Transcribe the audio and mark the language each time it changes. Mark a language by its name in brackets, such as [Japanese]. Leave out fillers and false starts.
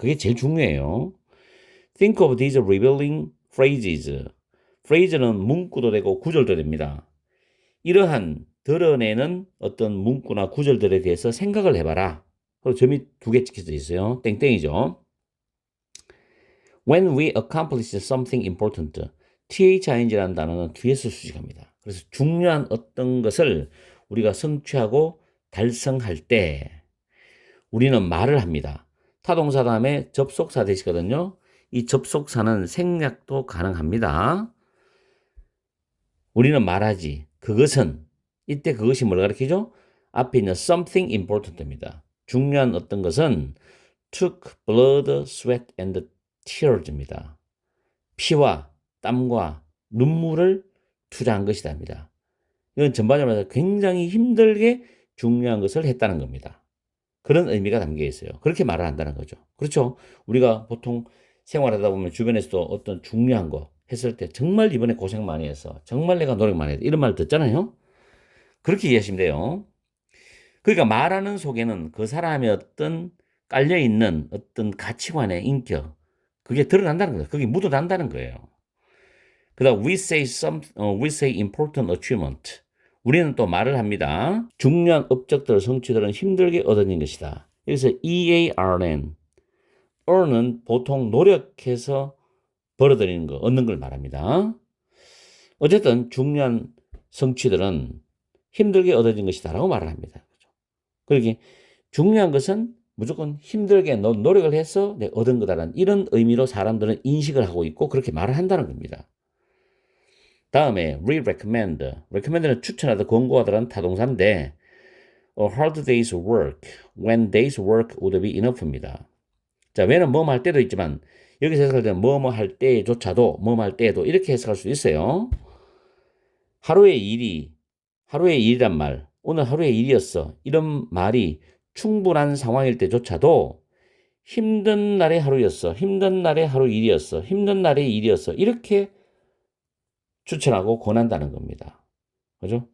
[Korean] 그게 제일 중요해요. [English] Think of these revealing phrases. [Korean] phrase는 문구도 되고 구절도 됩니다. 이러한 드러내는 어떤 문구나 구절들에 대해서 생각을 해봐라. 그리고 점이 두 개 찍혀져 있어요. 땡땡이죠. [English] When we accomplish something important, [Korean] thing라는 단어는 뒤에서 수식합니다. 그래서 중요한 어떤 것을 우리가 성취하고 달성할 때 우리는 말을 합니다. 타동사 다음에 접속사 되시거든요. 이 접속사는 생략도 가능합니다. 우리는 말하지. 그것은, 이때 그것이 뭘 가리키죠? 앞에 있는 [English] something important [Korean] 입니다. 중요한 어떤 것은 [English] took blood, sweat and tears [Korean] 입니다. 피와 땀과 눈물을 투자한 것이답니다. 이건 전반적으로 굉장히 힘들게 중요한 것을 했다는 겁니다. 그런 의미가 담겨 있어요. 그렇게 말을 한다는 거죠. 그렇죠? 우리가 보통 생활하다 보면 주변에서도 어떤 중요한 거 했을 때 정말 이번에 고생 많이 했어. 정말 내가 노력 많이 했어. 이런 말 듣잖아요. 그렇게 이해하시면 돼요. 그러니까 말하는 속에는 그 사람의 어떤 깔려있는 어떤 가치관의 인격, 그게 드러난다는 거예요. 그게 묻어난다는 거예요. 그 다음, [English] we say important achievement. [Korean] 우리는 또 말을 합니다. 중요한 업적들, 성취들은 힘들게 얻어진 것이다. 여기서 EARN, earn은 보통 노력해서 벌어들이는 거, 얻는 걸 말합니다. 어쨌든 중요한 성취들은 힘들게 얻어진 것이다 라고 말을 합니다. 그러기 중요한 것은 무조건 힘들게 노력을 해서 얻은 거다라는 이런 의미로 사람들은 인식을 하고 있고 그렇게 말을 한다는 겁니다. 다음에 recommend는 추천하다, 권고하다라는 타동사인데 [English] a hard day's work, when day's work would be enough [Korean] 입니다. 자, when은 뭐뭐 할 때도 있지만 여기서 해석할 때는 뭐뭐 할 때조차도 뭐뭐 할 때에도 이렇게 해석할 수 있어요. 하루의 일이란 말, 오늘 하루의 일이었어, 이런 말이 충분한 상황일 때조차도 힘든 날의 하루였어, 힘든 날의 하루 일이었어, 힘든 날의 일이었어, 이렇게 추천하고 권한다는 겁니다. 그죠?